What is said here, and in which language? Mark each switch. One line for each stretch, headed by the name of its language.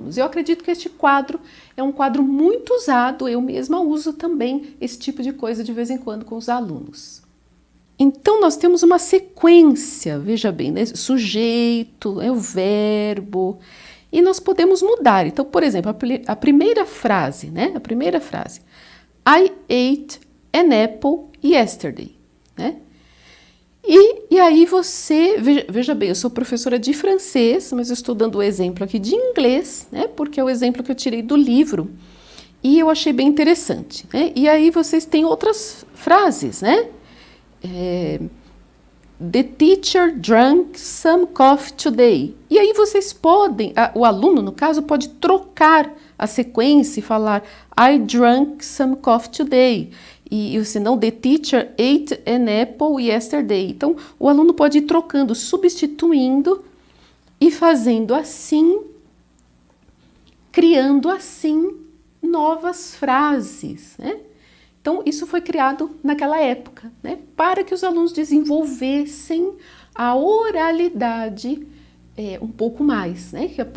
Portuguese: Eu acredito que este quadro é um quadro muito usado, eu mesma uso também esse tipo de coisa de vez em quando com os alunos. Então nós temos uma sequência, veja bem, né? Sujeito, o verbo, e nós podemos mudar. Então, por exemplo, a primeira frase, né? A primeira frase,
English: I ate an apple yesterday.
Portuguese: Né? E aí você, veja bem, eu sou professora de francês, mas eu estou dando o exemplo aqui de inglês, né? Porque é o exemplo que eu tirei do livro e eu achei bem interessante. Né? E aí vocês têm outras frases, né?
English: The teacher drank some coffee today.
Portuguese: E aí vocês podem, o aluno no caso pode trocar a sequência e falar
English: I drank some coffee today.
Portuguese: E senão,
English: the teacher ate an apple yesterday.
Portuguese: Então, o aluno pode ir trocando, substituindo e fazendo assim, criando assim novas frases, né? Então, isso foi criado naquela época, né? Para que os alunos desenvolvessem a oralidade um pouco mais, né?